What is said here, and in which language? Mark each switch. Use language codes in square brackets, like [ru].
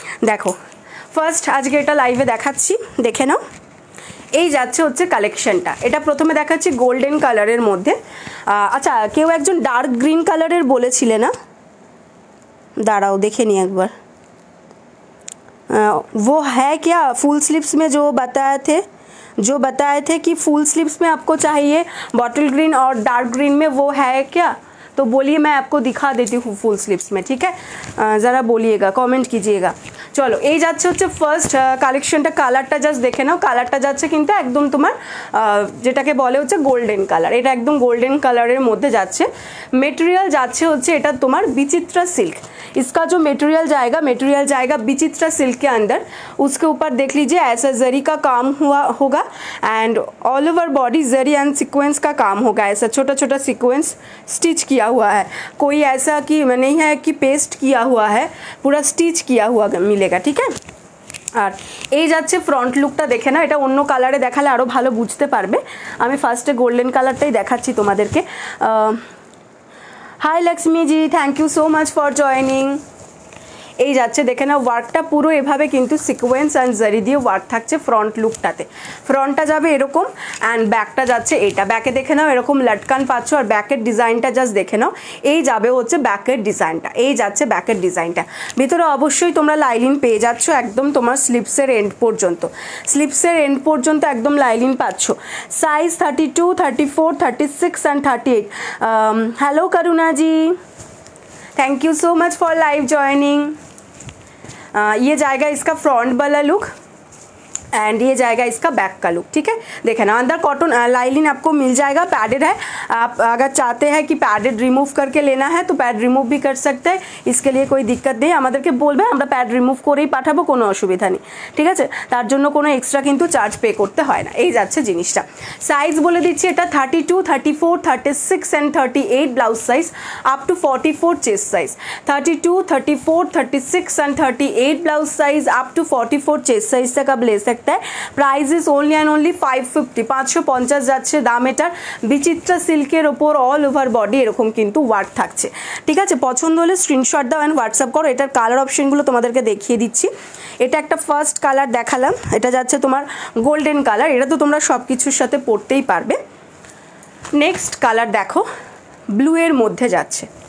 [bn] দেখো ফার্স্ট আজকে এটা লাইভে দেখাচ্ছি, দেখে নাও। এই যাচ্ছে হচ্ছে কালেকশনটা। এটা প্রথমে দেখাচ্ছি গোল্ডেন কালারের মধ্যে। আচ্ছা কেউ একজন ডার্ক গ্রিন কালারের বলেছিলে না, দাঁড়াও দেখে নি একবার। [hi] वो है क्या फुल स्लीव्स में जो बताए थे कि फुल स्लीव्स में आपको चाहिए बॉटल ग्रीन और डार्क ग्रीन में, वो है क्या? तो बोलिए, मैं आपको दिखा देती हूँ फुल स्लीव्स में, ठीक है? ज़रा बोलिएगा, कमेंट कीजिएगा। [bn] চলো এই যাচ্ছে হচ্ছে ফার্স্ট কালেকশনটা। কালারটা জাস্ট দেখে নাও, কালারটা যাচ্ছে কিন্তু একদম তোমার যেটাকে বলে হচ্ছে গোল্ডেন কালার। এটা একদম গোল্ডেন কালারের মধ্যে যাচ্ছে। মেটেরিয়াল যাচ্ছে হচ্ছে এটা তোমার বিচিত্রা सिल्क। [hi] इसका जो मटेरियल जाएगा विचित्रा सिल्क के अंदर। उसके ऊपर देख लीजिए ऐसा जरी का काम हुआ होगा and all over body zari and sequence का काम होगा। ऐसा छोटा छोटा सीक्वेंस स्टिच किया हुआ है, कोई ऐसा कि नहीं है कि पेस्ट किया हुआ है, पूरा स्टिच किया हुआ मिलेगा, ठीक है? [bn] আর এই যাচ্ছে ফ্রন্ট লুকটা দেখে না। এটা অন্য কালারে দেখালে আরও ভালো বুঝতে পারবে। আমি ফার্স্টে গোল্ডেন কালারটাই দেখাচ্ছি তোমাদেরকে। [en] Hi Lakshmi ji, thank you so much for joining. [bn] এই যাচ্ছে দেখে না, ওয়ার্কটা পুরো এভাবে কিন্তু সিকোয়েন্স অ্যান্ড জারি দিয়ে ওয়ার্ক থাকছে ফ্রন্ট লুকটাতে। ফ্রন্টটা যাবে এরকম অ্যান্ড ব্যাকটা যাচ্ছে এটা। ব্যাকে দেখে নাও এরকম লটকান পাচ্ছ, আর ব্যাকের ডিজাইনটা জাস্ট দেখে নাও। এই যাবে হচ্ছে ব্যাকের ডিজাইনটা, এই যাচ্ছে ব্যাকের ডিজাইনটা। ভিতরে অবশ্যই তোমরা লাইলিন পেয়ে যাচ্ছ একদম তোমার স্লিপসের এন্ড পর্যন্ত। স্লিপসের এন্ড পর্যন্ত একদম লাইলিন পাচ্ছ। Size 32, 34, 36 and 38। [en] Hello Karuna ji, thank you so much for live joining. [hi] ये जाएगा इसका फ्रंट वाला लुक एंड ये जाएगा इसका बैक का लुक, ठीक है? देखे ना अंदर कॉटन लाइलिन आपको मिल जाएगा, पैडेड है। आप अगर चाहते हैं कि पैडेड रिमूव करके लेना है तो पैड रिमूव भी कर सकते हैं, इसके लिए कोई दिक्कत नहीं। [bn] আমাদেরকে বলবে, আমরা প্যাড রিমুভ করেই পাঠাবো, কোনো অসুবিধা নেই, ঠিক আছে? তার জন্য কোনো এক্সট্রা কিন্তু চার্জ পে করতে হয় না। এই যাচ্ছে জিনিসটা। সাইজ বলে দিচ্ছি, এটা [en] 32, 34, 36 and 38 blouse size up to 44 chest size. [hi] 32, 34, 36 and 38 [en] blouse size up to 44 chest size [hi] तक आप ले सकते हैं। [en] price is only and only 550, 550 [bn] যাচ্ছে দাম এটার। বিচিত্রা সিল্কের ওপর অল ওভার বডি এরকম কিন্তু ওয়ার্ক থাকছে, ঠিক আছে? পছন্দ হলে স্ক্রিনশট দাও অ্যান্ড হোয়াটসঅ্যাপ করো। এটার কালার অপশনগুলো তোমাদেরকে দেখিয়ে দিচ্ছি। এটা একটা ফার্স্ট কালার দেখালাম, এটা যাচ্ছে তোমার গোল্ডেন কালার। এটা তো তোমরা সব কিছুর সাথে পরতেই পারবে। নেক্সট কালার দেখো, ব্লু এর মধ্যে যাচ্ছে।